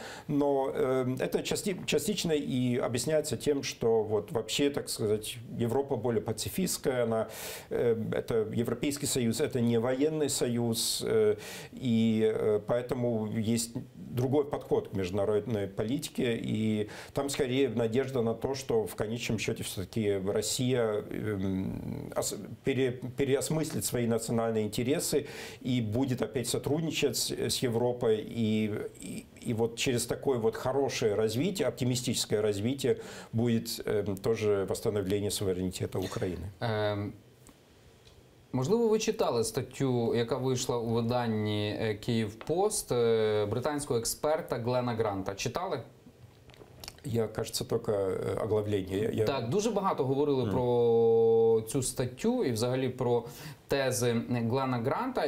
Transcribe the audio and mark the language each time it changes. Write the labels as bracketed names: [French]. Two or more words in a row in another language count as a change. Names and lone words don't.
[Russian] США, но это частично и объясняется тем, что вот вообще, так сказать, Европа более пацифистская, это Европейский Союз, это не военный союз, и поэтому есть другой подход к международной политике, и там скорее надежда на то, что в конечном счете все-таки Россия переосмыслит свои национальные интересы и будет опять сотрудничать с Европой, и вот через такое вот хорошее развитие, оптимистическое развитие будет тоже восстановление [Ukrainian] суверенітету України. Можливо, ви читали статтю, яка вийшла у виданні «Київпост» британського експерта Глена Гранта. Читали? Я, кажется, тільки оглавлення. Так, дуже багато говорили про цю статтю і взагалі про тези Глена Гранта.